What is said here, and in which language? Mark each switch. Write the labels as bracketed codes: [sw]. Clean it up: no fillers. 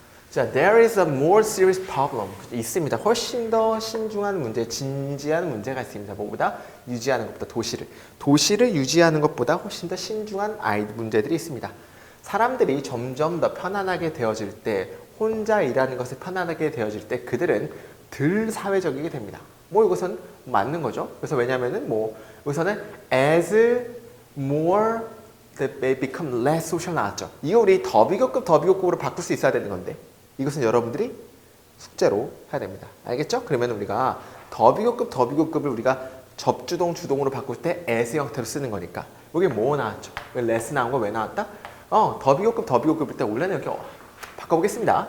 [ko] 자, [en] there is a more serious problem. [ko] 있습니다. 훨씬 더 신중한 문제, 진지한 문제가 있습니다. 뭐보다? 유지하는 것보다 도시를 유지하는 것보다 훨씬 더 신중한 문제들이 있습니다. 사람들이 점점 더 편안하게 되어질 때, 혼자 일하는 것을 편안하게 되어질 때 그들은 덜 사회적이게 됩니다. 뭐 이것은 맞는 거죠. 그래서 왜냐면은 뭐 여기서는 [en] as more that may become less social [ko] 나왔죠. 이거 우리 더비교급으로 바꿀 수 있어야 되는 건데. 이것은 여러분들이 숙제로 해야 됩니다. 알겠죠? 그러면 우리가 더비교급을 우리가 접주동, 주동으로 바꿀 때 as 형태로 쓰는 거니까. 여기 뭐 나왔죠? 왜 less 나온 거 왜 나왔다? 더비교급일 때 원래는 이렇게 바꿔보겠습니다.